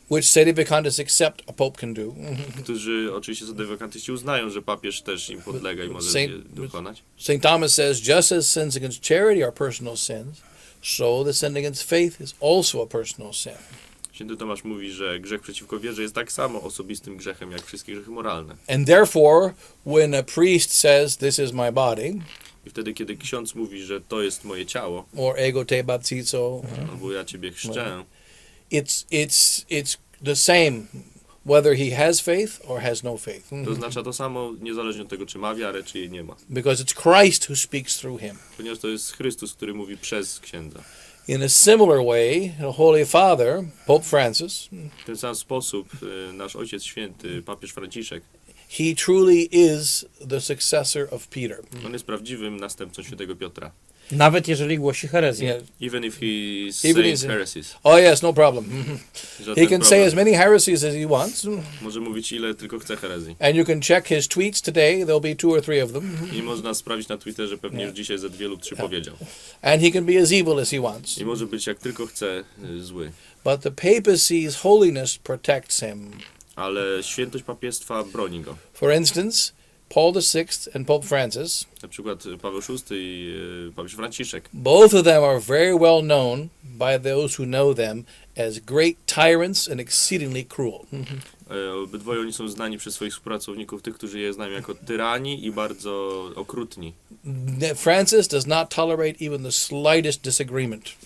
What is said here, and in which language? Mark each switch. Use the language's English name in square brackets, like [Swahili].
[English] which sedevacantists accept a pope can do. [Polish] którzy oczywiście sedewakantyści uznają, że papież też im podlega i może je dokonać. [English] St. Thomas says, just as sins against charity are personal sins, so the sin against faith is also a personal sin. [Polish] Święty Tomasz mówi, że grzech przeciwko wierze jest tak samo osobistym grzechem, jak wszystkie grzechy moralne. [English] And therefore, when a priest says, this is my body, [Polish] I wtedy, kiedy ksiądz mówi, że to jest moje ciało, [English] or [Latin] ego te baptizo, [Polish] albo ja ciebie chrzczę, [English] it's the same whether he has faith or has no faith. [Polish] to oznacza to samo, niezależnie od tego, czy ma wiarę, czy jej nie ma. [English] Because it's Christ who speaks through him. [Polish] Ponieważ to jest Chrystus, który mówi przez księdza. [English] In a similar way, the Holy Father, Pope Francis, [Polish] W ten sam sposób nasz Ojciec Święty, papież Franciszek, [English] he truly is the successor of Peter. [Polish] on jest prawdziwym następcą świętego Piotra. Nawet jeżeli głosi herezję. [English] Yeah. Even if he Even says is- heresies. Oh yes, no problem. [Polish] Żaden [English] He can say [Polish] problem. [English] as many heresies as he wants, [Polish] Może mówić ile tylko chce herezji. [English] and you can check his tweets today. There'll be 2 or 3 of them, [Polish] I można sprawdzić na Twitterze, pewnie już dzisiaj ze 2 lub 3 powiedział. [English] and he can be as evil as he wants. [Polish] I może być jak tylko chce zły. [English] But the papacy's holiness protects him. [Polish] Ale świętość papiestwa broni go. [English] For instance, Paul VI and Pope Francis, [Polish] Na przykład Paweł VI i papież Franciszek. [English] both of them are very well known by those who know them as great tyrants and exceedingly cruel. [Polish] Obydwoje oni są znani przez swoich współpracowników, tych, którzy je znają jako tyrani i bardzo okrutni. [English] Francis does not tolerate even the slightest disagreement.